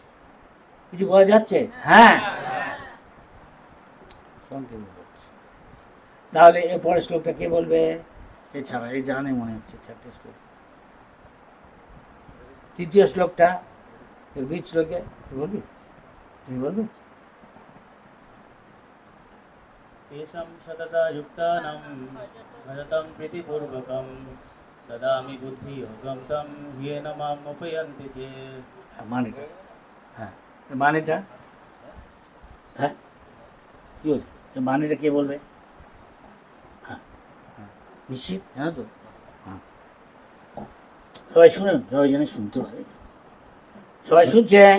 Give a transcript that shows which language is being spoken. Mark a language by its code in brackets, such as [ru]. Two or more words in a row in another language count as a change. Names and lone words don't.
[bn] কিছু বোঝা যাচ্ছে? হ্যাঁ, সংক্ষেপে বলছি। তাহলে এর পরের শ্লোকটা কে বলবে? এছাড়া এই জানে মনে হচ্ছে 4টে শ্লোক। তৃতীয় শ্লোকটা বীজ শ্লোকে বলবি, তুমি বলবে? [sa] तेषां सतता युक्तानां भजतं प्रीतिपूर्वकं ददामि बुद्धियोगं तं येन माम् उपयन्ति ते। [bn] মানেটা, হ্যাঁ মানেটা, হ্যাঁ কি বলছে মানেটা কে বলবে? হ্যাঁ হ্যাঁ নিশ্চিত, হ্যাঁ তো, হ্যাঁ সবাই শুনুন, সবাই যেন শুনতে পারে। সবাই শুনছেন?